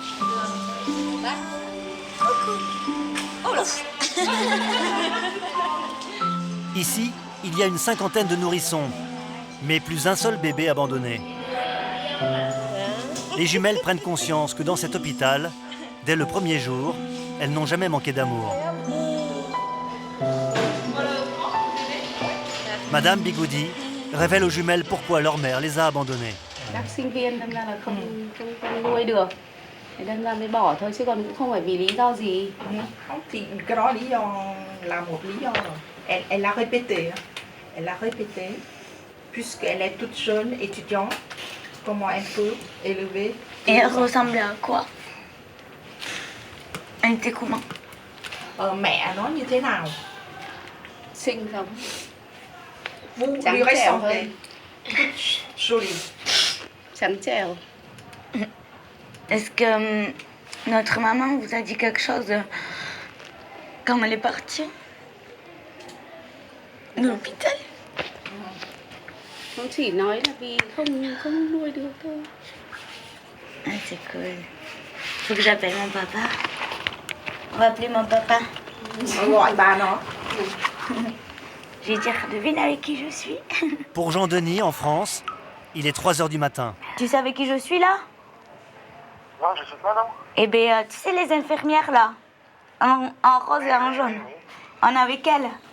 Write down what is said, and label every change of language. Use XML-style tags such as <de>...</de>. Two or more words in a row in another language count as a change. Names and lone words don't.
<fr>Ici, il y a une cinquantaine de nourrissons, mais plus un seul bébé abandonné. Les jumelles prennent conscience que dans cet hôpital, dès le premier jour, elles n'ont jamais manqué d'amour. Madame Bigoudi révèle aux jumelles pourquoi leur mère les a abandonnées.</fr> <vi>Các sinh viên đâm ra là không nuôi được, thế đâm ra mới bỏ thôi chứ còn cũng không phải vì lý do gì. Không, thì cái đó lý do là một lý do rồi.</vi> <fr>Elle a répété. Elle a répété. Puisqu'elle est toute jeune étudiante, comment elle peut élever. Et elle ressemblait à quoi? Elle était comment?</fr> <vi>Mẹ nó như thế nào? Xinh giống.</vi> <fr>Vous</fr> <vi>Trắng</vi> <fr>lui</fr> <vi>trẻo</vi> <fr>ressemblez.</fr> <vi>hơn.</vi> <fr>Jolie.</fr> <vi>Trắng trẻo.</vi> <fr>Est-ce que notre maman vous a dit quelque chose quand elle est partie de l'hôpital?</fr> <vi>Không chỉ nói là vì không nuôi được thôi.</vi> <fr>Ah, c'est cool. Faut que j'appelle mon papa. On va appeler mon papa.</fr> <vi>Gọi bà nó.</vi> <fr>Je vais dire, devine avec qui je suis. Pour Jean-Denis, en France, il est 3 heures du matin. Tu sais avec qui je suis là? Non, je sais pas, non. Eh bien, tu sais les infirmières là, en rose et en jaune. On est avec elles.</fr>